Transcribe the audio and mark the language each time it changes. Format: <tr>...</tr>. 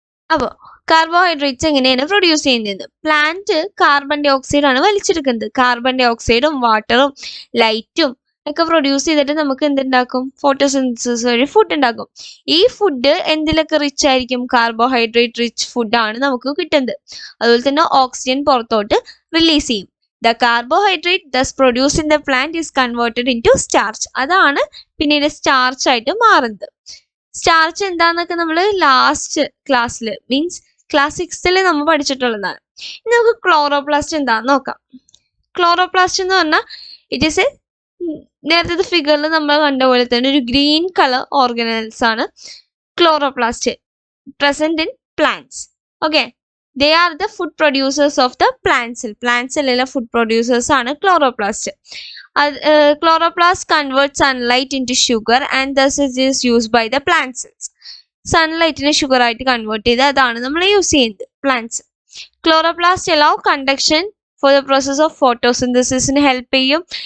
<ml>അപ്പോൾ കാർബോഹൈഡ്രേറ്റ്സ് എങ്ങനെയാണ് പ്രൊഡ്യൂസ് ചെയ്യുന്നത്? പ്ലാന്റ് കാർബൺ ഡൈ ഓക്സൈഡ് ആണ് വലിച്ചെടുക്കുന്നത്. കാർബൺ ഡൈ ഓക്സൈഡും വാട്ടറും ലൈറ്റും ഒക്കെ പ്രൊഡ്യൂസ് ചെയ്തിട്ട് നമുക്ക് എന്തുണ്ടാക്കും? ഫോട്ടോസിന്തസിസ് വഴി ഫുഡ് ഉണ്ടാക്കും. ഈ ഫുഡ് എന്തിലൊക്കെ റിച്ച് ആയിരിക്കും? കാർബോഹൈഡ്രേറ്റ് റിച്ച് ഫുഡാണ് നമുക്ക് കിട്ടുന്നത്. അതുപോലെ തന്നെ ഓക്സിജൻ പുറത്തോട്ട് റിലീസ് ചെയ്യും.</ml> <en>The carbohydrate thus produced in the plant is converted into starch.</en> <ml>അതാണ് പിന്നീട് സ്റ്റാർച്ച് ആയിട്ട് മാറുന്നത്. സ്റ്റാർച്ച് എന്താന്നൊക്കെ നമ്മൾ ലാസ്റ്റ് ക്ലാസ്സിൽ മീൻസ് ക്ലാസ് 6ൽ നമ്മൾ പഠിച്ചിട്ടുള്ളതാണ്. ഇനി നമുക്ക് ക്ലോറോപ്ലാസ്റ്റ് എന്താണെന്ന് നോക്കാം. ക്ലോറോപ്ലാസ്റ്റ് എന്ന് പറഞ്ഞാൽ</ml> <en>it is a</en> <ml>നേരത്തെ ഫിഗറിൽ നമ്മൾ കണ്ട പോലെ തന്നെ ഒരു ഗ്രീൻ കളർ ഓർഗനൽസ് ആണ് chloroplast</ml> <en>Present in plants. Okay, they are the food producers of the plant cell. Plant cell food producers</en> <ml>ആണ്</ml> <en>chloroplast. Chloroplast converts sunlight into sugar and thus it is used by the plant cells.</en> <ml>സൺലൈറ്റിനെ sugar ആയിട്ട് convert ചെയ്ത് അതാണ് നമ്മൾ use ചെയ്യുന്നത് plants.</ml> <en>chloroplast allow conduction for the process of photosynthesis</en> <ml>help ചെയ്യും.</ml>